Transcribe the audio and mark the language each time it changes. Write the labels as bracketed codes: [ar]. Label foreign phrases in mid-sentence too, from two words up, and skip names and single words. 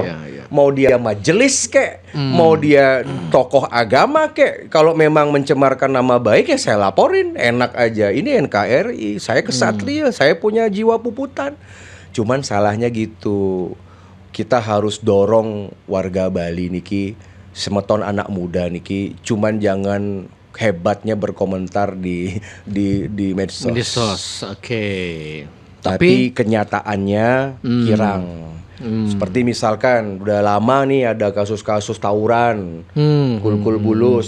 [id] Mau dia majelis kek, mau dia tokoh agama kek, kalau memang mencemarkan nama baik ya saya laporin, enak aja. Ini NKRI, saya kesatria, saya punya jiwa puputan. Cuman salahnya gitu, kita harus dorong warga Bali niki, semeton anak muda niki, cuman jangan hebatnya berkomentar di medsos. Medsos, oke. Tapi kenyataannya kirang. Seperti misalkan udah lama nih ada kasus-kasus tawuran, Kulkul Bulus.